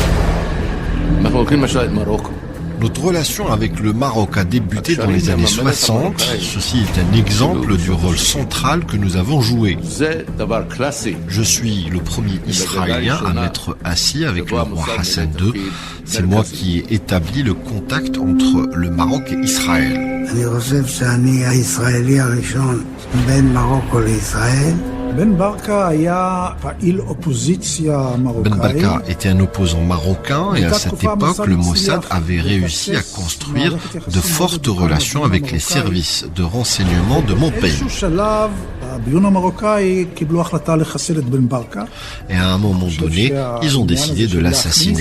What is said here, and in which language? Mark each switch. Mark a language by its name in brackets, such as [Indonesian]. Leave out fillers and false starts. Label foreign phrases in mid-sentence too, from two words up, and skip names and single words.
[French] Notre relation avec le Maroc a débuté dans les années 60. Ceci est un exemple du rôle central que nous avons joué. Je suis le premier Israélien à m'être assis avec le roi Hassan II. C'est moi qui ai établi le contact entre le Maroc et Israël. [Hebrew] אני חושב שאני הישראלי הראשון בין מרוקו לישראל. [French] Ben Barka était un opposant marocain et à cette époque, le Mossad avait réussi à construire de fortes relations avec les services de renseignement de mon pays. Et à un moment donné, ils ont décidé de l'assassiner.